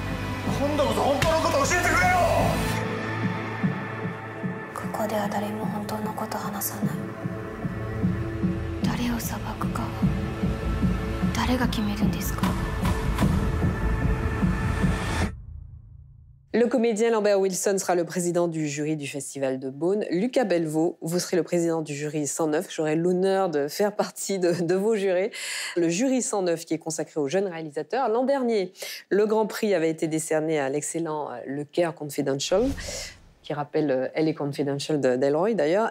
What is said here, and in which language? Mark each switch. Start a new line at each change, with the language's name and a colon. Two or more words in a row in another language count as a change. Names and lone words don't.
Japanese: 今度こそ本当のこと教えてくれよ。ここでは誰も本当のこと話さない。誰を裁くかは誰が決めるんですか？
French: Le comédien Lambert Wilson sera le président du jury du Festival de Beaune. Lucas Belvaux, vous serez le président du jury 109. J'aurai l'honneur de faire partie de vos jurés. Le jury 109 qui est consacré aux jeunes réalisateurs. L'an dernier, le Grand Prix avait été décerné à l'excellent Le Care Confidential, qui rappelle Elle est Confidential d'Elroy d'ailleurs.